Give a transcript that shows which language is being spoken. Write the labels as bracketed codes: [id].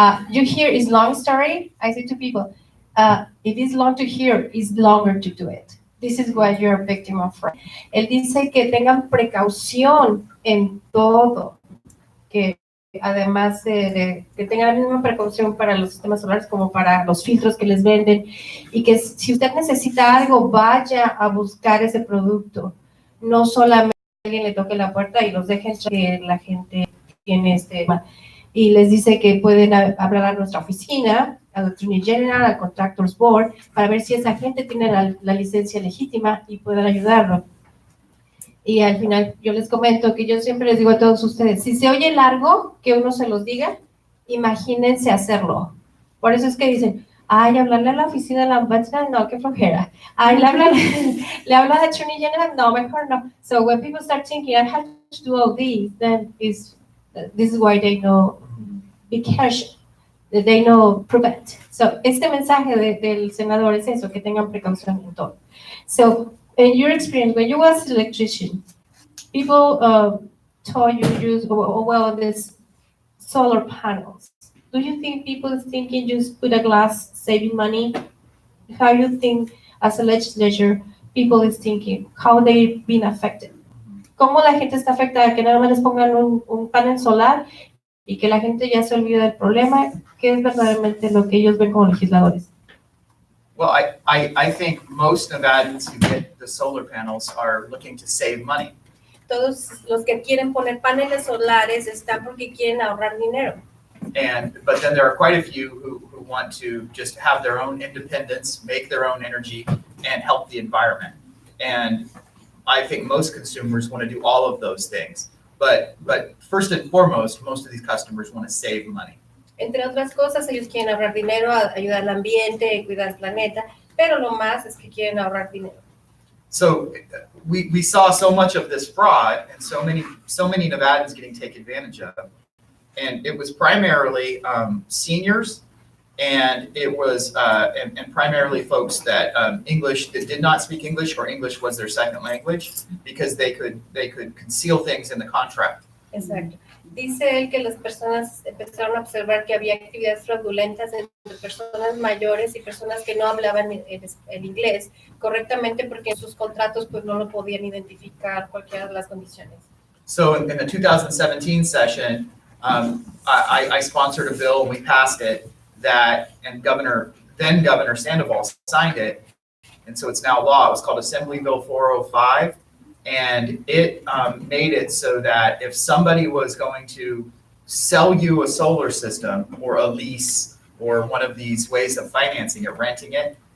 [en] You hear it's long story. I say to people, if it's long to hear, it's longer to do it. This is what you're a victim of fraud. [es] Él dice que tengan precaución en todo, que además de que tengan la misma precaución para los sistemas solares como para los filtros que les venden, y que si usted necesita algo, vaya a buscar ese producto. No solamente alguien le toque la puerta y los dejen que la gente tiene y les dice que pueden hablar a nuestra oficina, al Attorney General, al Contractors Board, para ver si esa gente tiene la licencia legítima y puedan ayudarlo. Y al final yo les comento que yo siempre les digo a todos ustedes, si se oye largo que uno se los diga, imagínense hacerlo. Por eso es que dicen, ay, hablarle a la oficina de la ombudsman, no, qué flojera. Ay, le habla al Attorney General, no, mejor no. [en] So when people start thinking, I have to do all these, then this is why they know, be careful, they know prevent. [es] So este mensaje del senador es eso, que tengan precaución en todo. [en] So in your experience, when you was an electrician, people told you use, well, this solar panels. Do you think people is thinking just put a glass saving money? How you think as a legislature people is thinking, how they been affected? [es] ¿Cómo la gente está afectada? Que nada más les pongan un panel solar y que la gente ya se olvida del problema. ¿Qué es verdaderamente lo que ellos ven como legisladores? [en] Well, I think most Nevadans who get the solar panels are looking to save money. [es] Todos los que quieren poner paneles solares están porque quieren ahorrar dinero. [en] But then there are quite a few who want to just have their own independence, make their own energy, and help the environment. And I think most consumers want to do all of those things. But first and foremost, most of these customers want to save money. [es] Entre otras cosas, ellos quieren ahorrar dinero, ayudar al ambiente, cuidar el planeta, pero lo más es que quieren ahorrar dinero. [en] So we saw so much of this fraud and so many Nevadans getting taken advantage of. And it was primarily seniors, and it was and primarily folks that English that did not speak English or English was their second language, because they could conceal things in the contract. [es] Exacto. Dice él que las personas empezaron a observar que había actividades fraudulentas entre personas mayores y personas que no hablaban el inglés correctamente porque en sus contratos pues no lo podían identificar cualquiera de las condiciones. [en] So in the 2017 session, I sponsored a bill, we passed it, and then Governor Sandoval signed it, and so it's now law. It was called Assembly Bill 405, and it made it so that if somebody was going to sell you a solar system or a lease or one of these ways of financing it, renting it,